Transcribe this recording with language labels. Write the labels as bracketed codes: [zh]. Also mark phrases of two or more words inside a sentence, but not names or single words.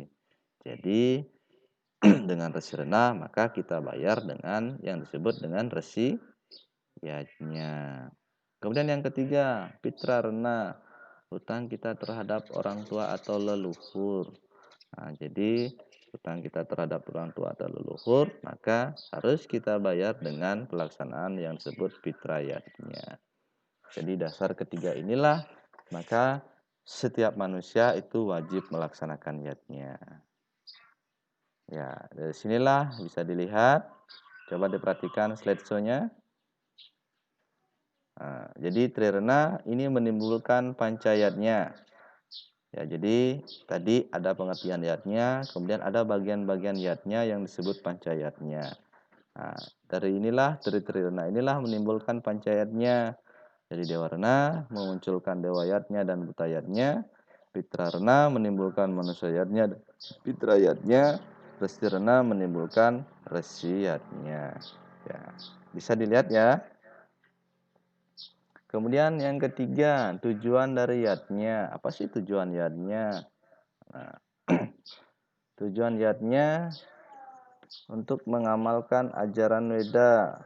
[id] Jadi dengan resi rena maka kita bayar dengan yang disebut dengan resi yadnya. Kemudian yang ketiga, pitra rena, hutang kita terhadap orang tua atau leluhur. Nah, jadi hutang kita terhadap orang tua atau leluhur maka harus kita bayar dengan pelaksanaan yang disebut pitra yadnya. Jadi dasar ketiga inilah maka setiap manusia itu wajib melaksanakan yadnya. Ya, dari sinilah bisa dilihat. Coba diperhatikan slideshow-nya. Nah, jadi trirena ini menimbulkan pancayatnya. Ya, jadi tadi ada pengertian yatnya, kemudian ada bagian-bagian yatnya yang disebut pancayatnya. Nah, dari trirena inilah menimbulkan pancayatnya. Jadi dewa rena memunculkan dewa yatnya dan buta yatnya. Pitra rena menimbulkan manusia yatnya dan pitra yatnya. Resi rena menimbulkan resi yatnya. Ya, bisa dilihat ya. Kemudian yang ketiga, tujuan dari yadnya. Apa sih tujuan yadnya? Nah, tujuan yadnya untuk mengamalkan ajaran Weda.